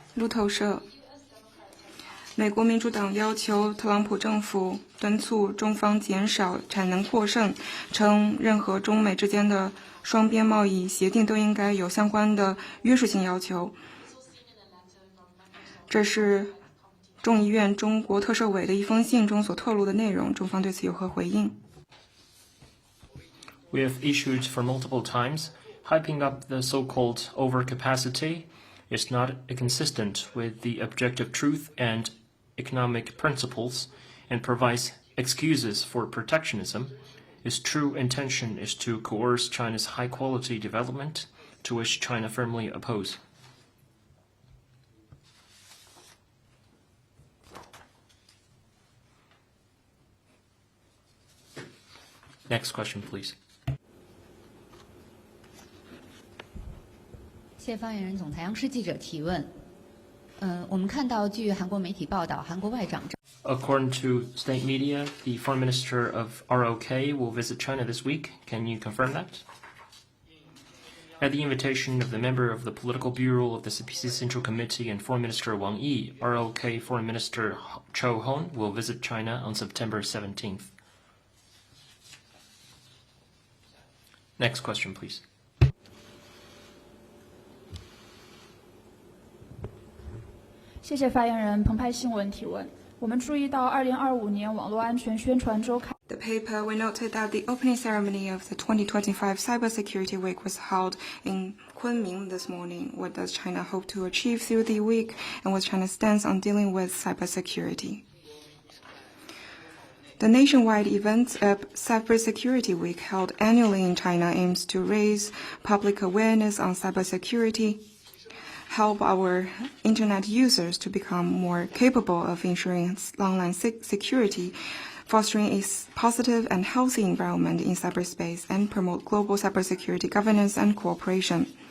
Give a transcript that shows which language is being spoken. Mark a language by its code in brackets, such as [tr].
[zh] 路透社，美国民主党要求特朗普政府敦促中方减少产能过剩，称任何中美之间的双边贸易协定都应该有相关的约束性要求。这是众议院中国特设委的一封信中所透露的内容，中方对此有何回应？ [en] We have issued for multiple times, hyping up the so-called overcapacity is not consistent with the objective truth and economic principles and provides excuses for protectionism. Its true intention is to coerce China's high-quality development, to which China firmly opposes. Next question, please. [zh] 谢发言人。总裁央视记者提问：我们看到，据韩国媒体报道，韩国外长 [en] According to state media, the foreign minister of ROK will visit China this week. Can you confirm that? At the invitation of the member of the political bureau of the CPC Central Committee and Foreign Minister Wang Yi, ROK Foreign Minister Cho Hon will visit China on September 17th. Next question, please. [zh] 谢谢发言人。澎湃新闻提问：我们注意到2025年网络安全宣传周开。 [en] The paper, we noted that the opening ceremony of the 2025 Cybersecurity Week was held in Kunming this morning. What does China hope to achieve through the week, and what's China's stance on dealing with cybersecurity? The nationwide event of Cybersecurity Week held annually in China aims to raise public awareness on cybersecurity, help our internet users to become more capable of ensuring online security, fostering a positive and healthy environment in cyberspace, and promote global cybersecurity governance and cooperation.